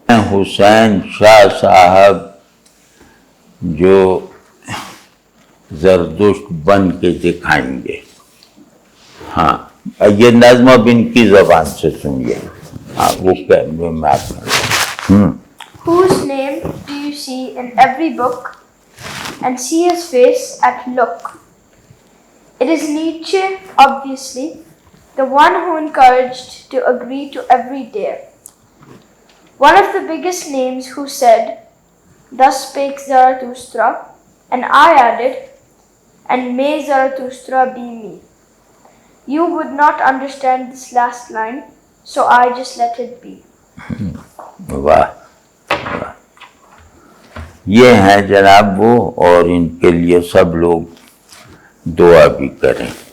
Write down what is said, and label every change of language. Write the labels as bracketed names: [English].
[Urdu] حسین شاہ صاحب جو زردشت بن کے دکھائیں گے۔ ہاں، یہ نظم اب ان کی زبان سے سنیے۔ ہاں، وہ میں آپ [English] Whose name do you see in every book and see his face at look? It is Nietzsche, obviously, the one who encouraged to agree to every dare. One of the biggest names who said, Thus spake Zarathustra, and I added, and may Zarathustra be me. You would not understand this last line, so I just let it be. [Urdu] واہ واہ، یہ ہیں جناب وہ، اور ان کے لیے سب لوگ دعا بھی کریں.